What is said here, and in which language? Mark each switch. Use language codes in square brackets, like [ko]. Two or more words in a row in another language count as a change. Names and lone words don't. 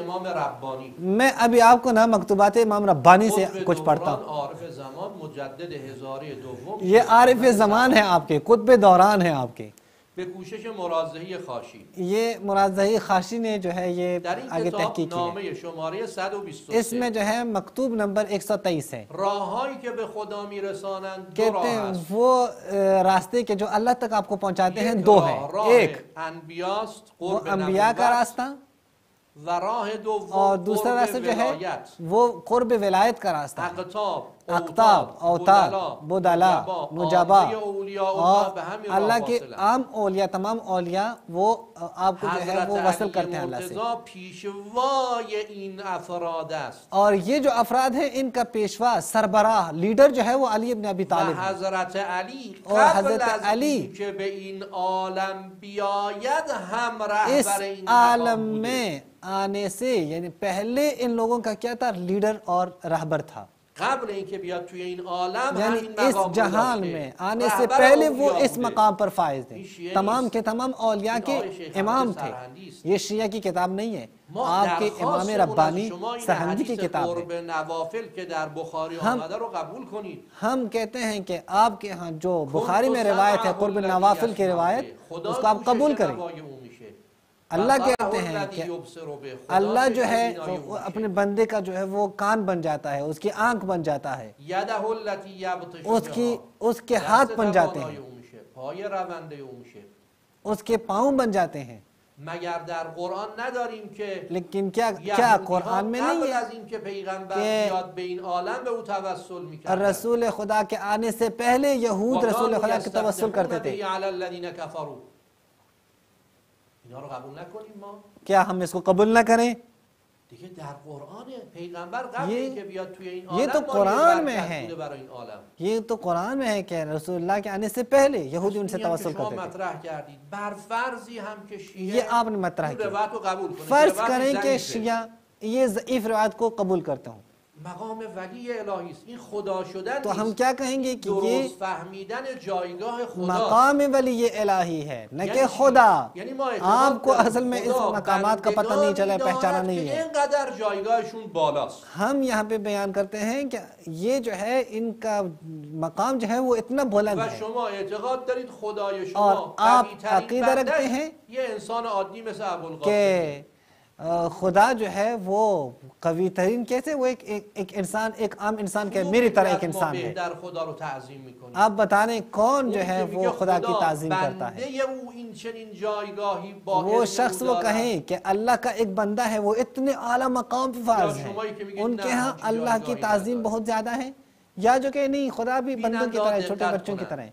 [ur] میں ابھی آپ کو نا مکتوبات امام ربانی سے کچھ پڑھتا ہوں. یہ عارف زمان ہے آپ کے، قطب دوران ہیں آپ کے. [fa] به کوشش مرازحی خاشی، [ur] یہ مرازحی خاشی نے جو ہے یہ آگے تحقیق کی [fa] نامه شماره 123 [ur] اس میں جو ہے مکتوب نمبر 123 ہے. [fa] راههایی که به خدا میرسانند دو [ur] کہتے [fa] راه [ur] ہیں [fa] است. [ur] وہ راستے کے جو اللہ تک آپ کو پہنچاتے ہیں دو ہیں. ایک [fa] انبیاست، [ur] وہ قرب انبیاء کا [fa] نبوت، [ur] راستہ، [fa] و راه دوم [ur] اور دوسرا راستہ جو ہے [fa] ولایت. [ur] وہ قرب ولایت کا راستہ ہے. [fa] اقطاب، [ur] اقطاب، اوتاد، بدلا، نجبا، اور [fa] به همین [ur] اللہ [fa] راه [ur] کے [fa] واصلند. [ur] عام اولیاء، تمام اولیاء وہ آپ کو جو ہے [fa] حضرت [ur] وہ وصل [fa] علی [ur] کرتے ہیں اللہ سے. [fa] مرتضی پیشوای این افراد است. [ur] اور یہ جو افراد ہیں ان کا پیشوا سربراہ لیڈر جو ہے وہ علی ابن ابی [fa] و [ur] طالب ہے. [fa] حضرت علی [ur] اور [fa] قبل [ur] حضرت [fa] از [ur] علی [fa] اینکه به این عالم بیاید هم [ur] اس [fa] رهبر این [ur] عالم [fa] مقام بوده. [ur] میں آنے سے یعنی پہلے ان لوگوں کا کیا تھا؟ لیڈر اور رہبر تھا. [fa] قبل اینکه بیاد توی این عالم [ur] یعنی [fa] همین [ur] اس [fa] مقام [ur] جہان [fa] داشته. [ur] میں آنے سے [fa] رهبر [ur] پہلے وہ [fa] اولیاء [ur] اس [fa] بوده. [ur] مقام پر فائز تھے. [fa] این شیعه [ur] تمام [fa] نیست. [ur] کے تمام اولیاء [fa] این [ur] کے [fa] آقای شیخ [ur] امام [fa] احمد [ur] تھے. [fa] سرهندی است. [ur] یہ شیعہ کی کتاب نہیں ہے، [fa] ما [ur] آپ کے امام [fa] درخواستمون از [ur] ربانی [fa] شما این [ur] سرہندی کی [fa] حدیث [ur] کتاب [fa] قرب [ur] ہے. [fa] نوافل که در بخاری [ur] ہم- [fa] آمده رو قبول کنید. [ur] ہم کہتے ہیں کہ آپ کے ہاں جو بخاری میں روایت ہے قرب نوافل کی روایت، اس کو آپ قبول کریں. اللہ کہتے ہیں کہ اللہ جو ہے اپنے بندے کا جو ہے وہ کان بن جاتا ہے، اس کی آنکھ بن جاتا ہے، اس کے ہاتھ بن جاتے ہیں، اس کے پاؤں بن جاتے ہیں. [fa] مگر در قرآن نداریم که [ur] لیکن کیا قرآن میں نہیں [fa] قبل [ur] ہے [fa] از اینکه پیغمبر [ur] کہ [fa] بیاد به این عالم به او توسل میکردن [ur] رسول خدا کے آنے سے پہلے یہود رسول خدا کے توسل کرتے تھے؟ [ar] علی الذین کفروا. [fa] اینا رو قبول نکنیم ما؟ [ur] کیا ہم اس کو قبول نہ کریں؟ [fa] دیگه در قرآن پیغمبر قبل [ur] یہ- [fa] اینکه بیاد توی این [ur] یہ [fa] عالم [ur] تو [fa] ما [ur] قرآن [fa] یه [ur] میں [fa] برکت [ur] ہے. [fa] بوده برای این عالم. [ur] یہ تو قرآن میں ہے کہ رسول اللہ کے آنے سے پہلے یہودی ان سے [fa] اینی هم که [ur] توسل [fa] شما [ur] کرتے تھے. [fa] مطرح کردید بر فرضی هم که شیعه [ur] یہ آپ نے مطرح [fa] این [ur] کیا. [fa] روایت رو قبول کنه [ur] فرض [fa] روایت [ur] کریں کہ [fa] ضعیفه. [ur] شیعہ یہ ضعیف روایت کو قبول کرتے ہوں [fa] مقام ولی الهی است. این خدا شدن [ur] تو ہم [fa] نیست. [ur] کیا کہیں گے کہ یہ [fa] درست فهمیدن جایگاه خدا. [ur] مقام ولی الہی ہے نہ کہ خدا. [fa] یعنی ما اعتقاد [ur] آپ کو [fa] داریم [ur] اصل میں اس [fa] خدا [ur] مقامات کا پتہ نہیں چلا، [fa] بندگانی [ur] پہچانا [fa] دارد [ur] نہیں [fa] که [ur] ہے. [fa] اینقدر جایگاهشون بالاست. [ur] ہم یہاں پہ بیان کرتے ہیں کہ یہ جو ہے ان کا مقام جو ہے وہ اتنا بلند [fa] و [ur] ہے، [fa] شما اعتقاد دارید خدای [ur] اور [fa] شما [ur] آپ [fa] قوی‌ترین [ur] عقیدہ رکھتے [fa] بنده [ur] ہیں [fa] یه انسان عادی مثل ابوالقاسم. [ur] کہ خدا جو ہے وہ قوی ترین کیسے وہ ایک انسان، ایک عام انسان کے میری طرح ایک انسان ہے. آپ بتانے کون جو ہے وہ خدا کی تعظیم کرتا ہے؟ وہ شخص وہ کہیں کہ اللہ کا ایک بندہ ہے، وہ اتنے اعلیٰ مقام پہ فائز ہے، ان کے ہاں اللہ کی تعظیم بہت زیادہ ہے، یا جو کہ نہیں خدا بھی بندوں کی طرح چھوٹے بچوں کی طرح ہے.